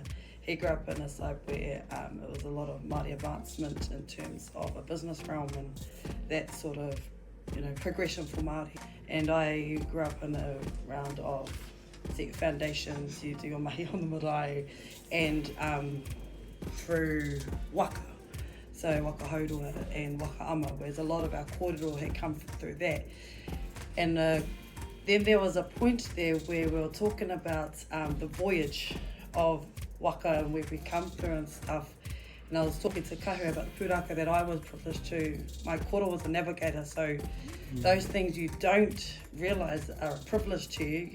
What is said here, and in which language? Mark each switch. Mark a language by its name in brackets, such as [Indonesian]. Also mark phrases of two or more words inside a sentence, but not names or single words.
[English] He grew up in a side where it was a lot of Māori advancement in terms of a business realm and that sort of, progression for Māori. And I grew up in a round of set your foundations, you do your mahi on the marae, and through waka. [Māori] So waka haurua and waka ama, [English] whereas a lot of our kōrero had come through that. And then there was a point there where we were talking about the voyage of waka and where we come through and stuff. And I was talking to Kahu about the pūraka that I was privileged to. My koro was a navigator, so those things you don't realise are a privilege to you.